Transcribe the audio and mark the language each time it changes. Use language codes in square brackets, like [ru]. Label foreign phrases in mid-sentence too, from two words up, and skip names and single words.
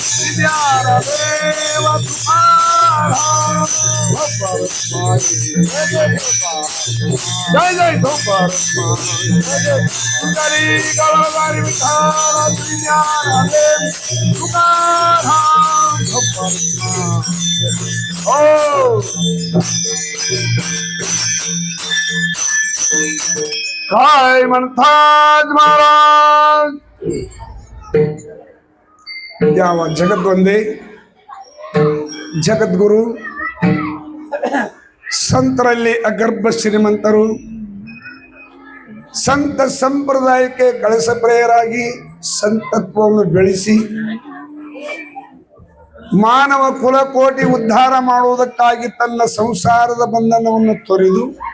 [mr] देव जय जय ढोपार कुंडली कळवळी विठाला श्री ज्ञानदेव तुकाराम ढोपार ओ काय म्हणतात महाराज द्यावा जगत वंदे [kn] ಜಗದ್ಗುರು, ಸಂತರಲ್ಲಿ ಅಗರ್ಭ ಶ್ರೀಮಂತರು, ಸಂತ ಸಂಪ್ರದಾಯಕ್ಕೆ ಕಳಸಪ್ರಿಯರಾಗಿ ಸಂತತ್ವವನ್ನು ಬೆಳೆಸಿ ಮಾನವ ಕುಲಕೋಟಿ ಉದ್ಧಾರ ಮಾಡುವುದಕ್ಕಾಗಿ ತನ್ನ ಸಂಸಾರದ ಬಂಧನವನ್ನು ತೊರೆದು